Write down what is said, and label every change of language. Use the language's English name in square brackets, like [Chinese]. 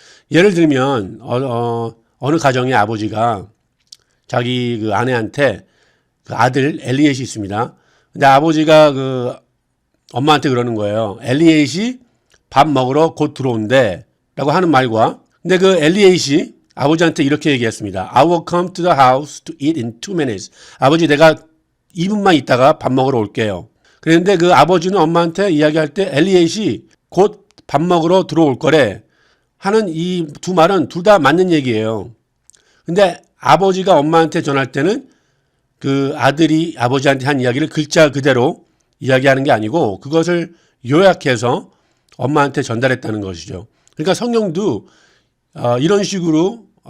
[Korean] 예를 들면 어느 가정의 아버지가 자기 그 아내한테 그 아들 엘리엣이 있습니다. 근데 아버지가 그 엄마한테 그러는 거예요. 엘리엣이 밥 먹으러 곧 들어온대 라고 하는 말과, 근데 그 엘리엣이 아버지한테 이렇게 얘기했습니다. [English] I will come to the house to eat in 2 minutes. [Korean] 아버지, 내가 2분만 있다가 밥 먹으러 올게요. 그런데 그 아버지는 엄마한테 이야기할 때 엘리엣이 곧 밥 먹으러 들어올 거래 하는 이 두 말은 둘 다 맞는 얘기예요. 근데 아버지가 엄마한테 전할 때는 그 아들이 아버지한테 한 이야기를 글자 그대로 이야기하는 게 아니고 그것을 요약해서 엄마한테 전달했다는 것이죠. 그러니까 성경도 이런 식으로